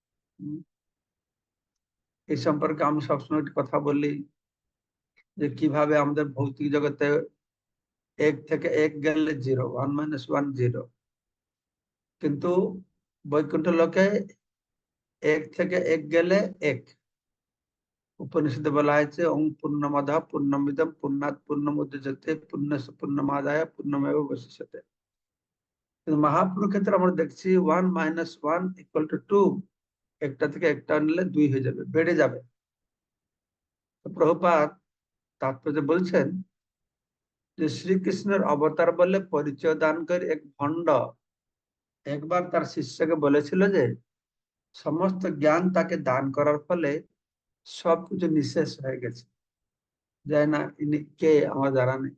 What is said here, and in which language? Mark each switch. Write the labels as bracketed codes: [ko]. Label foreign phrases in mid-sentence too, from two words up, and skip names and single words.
[bn] এই সম্পর্কে আমি সবসময় কথা বলি যে কিভাবে আমাদের ভৌতিক জগতে এক থেকে এক গেলে 0, 1 - 1 0, কিন্তু বৈকুণ্ঠ লোকে এক থেকে এক গেলে 1। উপনিষদে বলা হয়েছে [sa] ওং পূর্ণমদ পূর্ণমিদম পূর্ণাৎ পূর্ণমুদচ্যতে পূর্ণস্য পূর্ণমাদায় পূর্ণমেব অবশিষ্যতে। [bn] কিন্তু মহাপ্রভুর ক্ষেত্রে আমরা দেখছি 1 - 1 = 2, একটা থেকে একটা নিলে 2 হয়ে যাবে, বেড়ে যাবে। প্রভুপাদ তাৎপর্য বলছেন যে শ্রীকৃষ্ণের অবতার বলে পরিচয় দান করে এক ভণ্ড একবার তার শিষ্যকে বলেছিল যে সমস্ত জ্ঞান তাকে দান করার ফলে সবকিছু নিঃশেষ হয়ে গেছে, যায় না ইনি কে আমার জানা নেই।